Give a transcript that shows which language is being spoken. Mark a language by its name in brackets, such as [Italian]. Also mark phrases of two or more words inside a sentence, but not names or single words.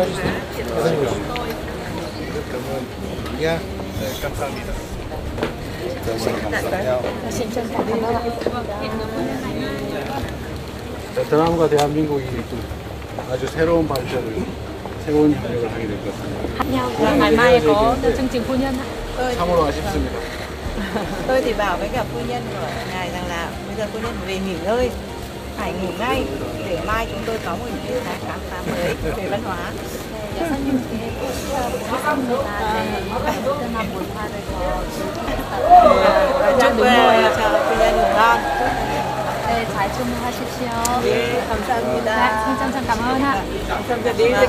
[Vietnamese] nha. [Korean] 감사합니다. [Vietnamese] Xin chân thành cảm ơn ạ. [Korean] 베트남과 대한민국이 좀 아주 새로운 발전을, 새로운 협력을 하게 될 것 같습니다. [Vietnamese] Ngày mai có chương trình phu nhân ạ. [Korean] 참으로 아쉽습니다. [Vietnamese] Tôi thì bảo với cả phu nhân của ngài rằng là bây giờ phu nhân về nghỉ ngơi, phải ngủ ngay để mai chúng tôi có một những cái khám phá mới về văn hóa. Chúc phu nhân ngủ ngon. [Korean] 네, 잘 주무하십시오. 예, 감사합니다. [Vietnamese] Xin chân thành cảm ơn ạ. [Korean] 감사드리겠습니다.